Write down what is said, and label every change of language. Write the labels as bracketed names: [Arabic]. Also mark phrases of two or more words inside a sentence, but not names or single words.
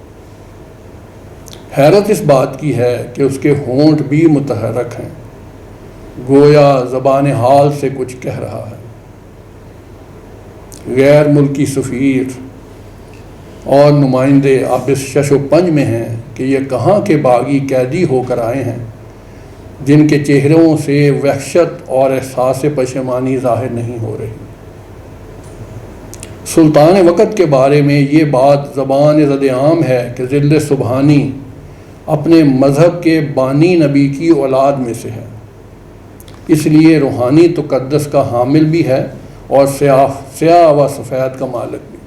[Urdu] حیرت اس بات کی ہے کہ اس کے ہونٹ بھی متحرک ہیں، گویا زبان حال سے کچھ کہہ رہا ہے۔ غیر ملکی سفیر اور نمائندے اب اس شش و پنج میں ہیں کہ یہ کہاں کے باغی قیدی ہو کر آئے ہیں جن کے چہروں سے وحشت اور احساس پشیمانی ظاہر نہیں ہو رہی۔ سلطان وقت کے بارے میں یہ بات زبان زد عام ہے کہ ظل سبحانی اپنے مذہب کے بانی نبی کی اولاد میں سے ہے، اس لیے روحانی تقدس کا حامل بھی ہے اور سیاہ و سفید کا مالک بھی۔